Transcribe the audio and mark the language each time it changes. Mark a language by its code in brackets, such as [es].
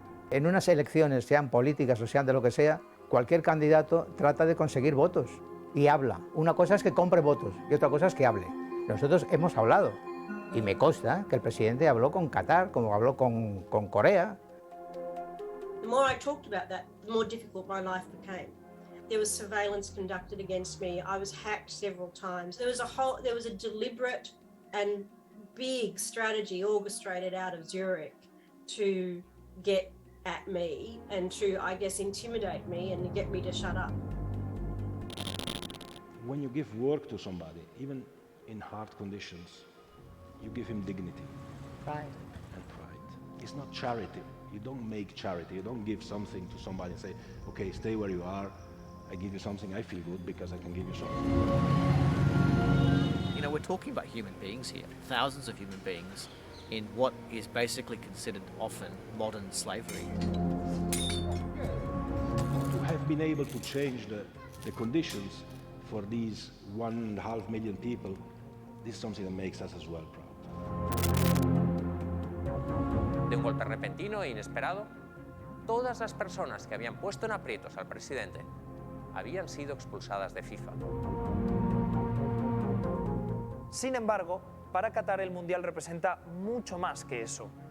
[es] En unas elecciones, sean políticas o sean de lo que sea, cualquier candidato trata de conseguir votos y habla. Una cosa es que compre votos y otra cosa es que hable. Nosotros hemos hablado y me consta que el presidente habló con Qatar, como habló con Corea. [en] The more I talked about that, the more difficult my life became. There was surveillance conducted against me. I was hacked several times. There was a deliberate and big strategy orchestrated out of Zurich to get at me and to, I guess, intimidate me and get me to shut up. When you give work to somebody, even in hard conditions, you give him dignity Pride. and pride. It's not charity. You don't make charity. You don't give something to somebody and say, okay, stay where you are. I give you something, I feel good because I can give you something. You know, we're talking about human beings here, thousands of human beings, in what is basically considered often modern slavery. To have been able to change the conditions for these 1.5 million people, this is something that makes us as well proud. [es] De un golpe repentino e inesperado, todas las personas que habían puesto en aprietos al presidente habían sido expulsadas de FIFA. Sin embargo, para Qatar el Mundial representa mucho más que eso.